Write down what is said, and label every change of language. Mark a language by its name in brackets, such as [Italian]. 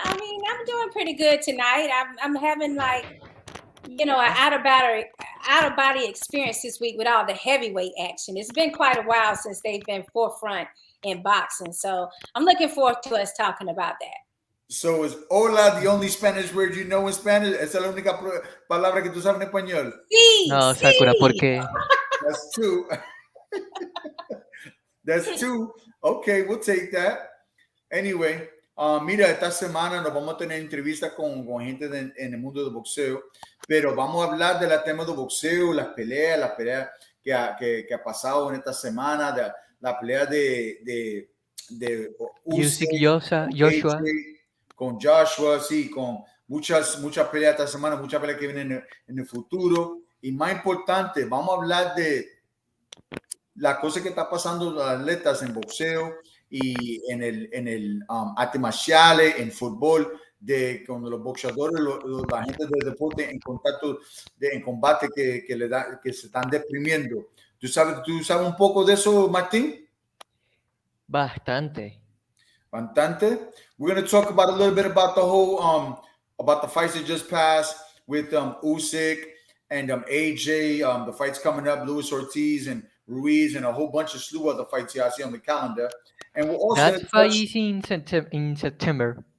[English] I mean, I'm doing pretty good tonight. I'm having like, you know, an out of body experience this week with all the heavyweight action. It's been quite a while since they've been forefront in boxing. So I'm looking forward to us talking about that. So is hola the only Spanish word you know in Spanish? [Spanish] Esa es la única palabra que tú sabes en español. Sí, No, sí. Sakura, ¿por qué? [English] That's two. That's two. Okay, we'll take that. Anyway, [Spanish] mira, esta semana nos vamos a tener entrevistas con gente en el mundo del boxeo, pero vamos a hablar de la tema del boxeo, las peleas que ha pasado en esta semana, la pelea de Usyk, Usyk, Joshua. con Joshua, sí, con muchas peleas esta semana, muchas peleas que vienen en el futuro. Y más importante, vamos a hablar de la cosa que está pasando los atletas en boxeo y en el arte marciales, en fútbol, de cuando los boxeadores, la gente del deporte en contacto, en combate que se están deprimiendo. ¿Tú sabes un poco de eso, Martín? Bastante. [English] We're going to talk about a little bit about the whole about the fights that just passed with Usyk and AJ, the fights coming up, Luis Ortiz and Ruiz, and a whole bunch of slew other fights here I see on the calendar. And we'll also That fight is in September.